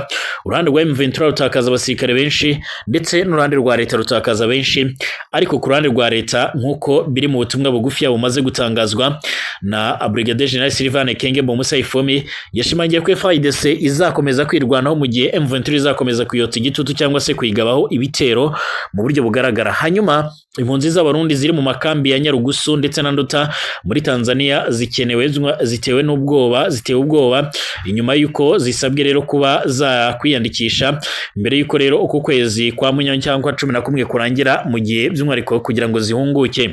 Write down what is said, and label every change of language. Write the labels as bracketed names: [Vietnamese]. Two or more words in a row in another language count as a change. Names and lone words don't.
[Kinyarwanda] Uruhande rwa M23 rutakaza abasirikare benshi ndetse n'uruhande rwa leta rutakaza benshi, ariko ku ruhande rwa leta nk'uko biri mu butumwa bugufi bumaze gutangazwa na Brigadier General Sylvain Ekenge Musaifomi yashimangiye ko FARDC izakomeza kwirwanaho mu gihe M23 izakomeza kuyotsa igitutu cyangwa se kuyigabaho ibitero mu buryo bugaragara. Hanyuma impunzi z'Abarundi ziri mu makambi ya Nyarugusu ndetse na Nduta muri Tanzania zitewe ubwoba inyuma yuko zisabwe rero kuba za kwiyandikisha mbere yuko rero uko kwezi kwa Munyonyo cyangwa 11 kurangira mu gihe by'umwariko kugira ngo zihunguke.